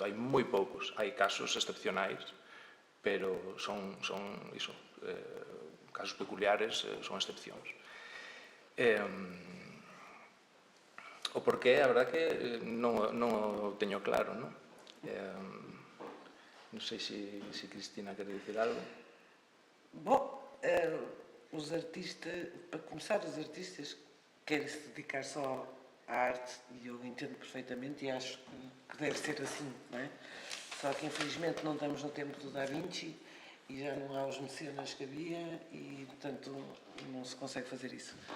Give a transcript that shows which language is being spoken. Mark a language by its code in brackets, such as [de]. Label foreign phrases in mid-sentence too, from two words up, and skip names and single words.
[gl] Hai moi poucos, hai casos excepcionais, pero son casos peculiares, son excepcións. O porqué, a verdad que non o teño claro, non? Non sei se Cristina quere dicir algo. [pt] Bom, os artistas, para começar, os artistas querem se dedicar só à arte, e eu entendo perfeitamente e acho que deve ser assim, não é? Só que infelizmente não estamos no tempo do Da Vinci e já não há os mecenas que havia e, portanto, não se consegue fazer isso.